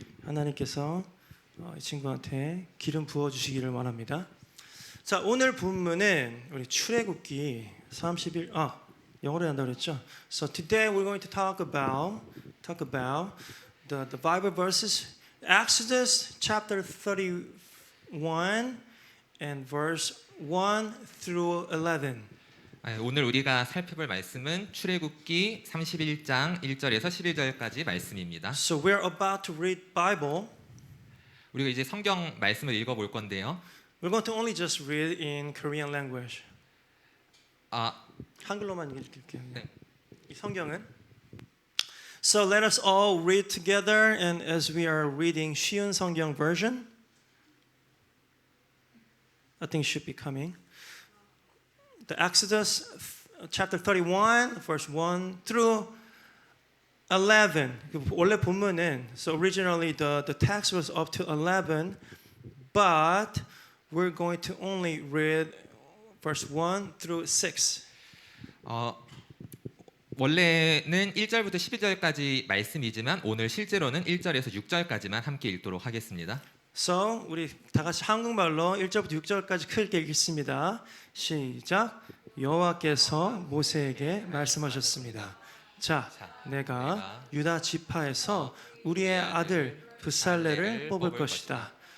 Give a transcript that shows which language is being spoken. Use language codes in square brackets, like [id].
[ko] 하나님께서 이 친구한테 기름 부어 주시기를 원합니다. 자, 오늘 본문은 우리 출애굽기 31 영어로 한다고 그랬죠. [en] So today we're going to talk about the Bible verses Exodus chapter 31 and verse 1 through 11. [ko] 오늘 우리가 살펴볼 말씀은 출애굽기 31장 1절에서 11절까지 말씀입니다. [en] So we're about to read Bible. [ko] 우리가 이제 성경 말씀을 읽어볼 건데요. [en] We're going to only just read in Korean language. [ko] 한글로만 읽을게요. 네. 이 성경은 [en] So let us all read together and as we are reading [ko] 쉬운 성경 [en] version I think should be coming. The Exodus chapter 31 verse 1 through 11. [ko] 원래 본문은 [en] so originally the text was up to 11 but we're going to only read verse 1 through 6. [ko] 원래는 1절부터 12절까지 말씀이지만 오늘 실제로는 1절에서 6절까지만 함께 읽도록 하겠습니다. So 우리 다 같이 한국말로 1절부터 6절까지 크게 읽겠습니다. 시작. 여호와께서 모세에게 말씀하셨습니다. 자, 내가 유다 지파에서 우리의 아들 브살레를 뽑을 것이다.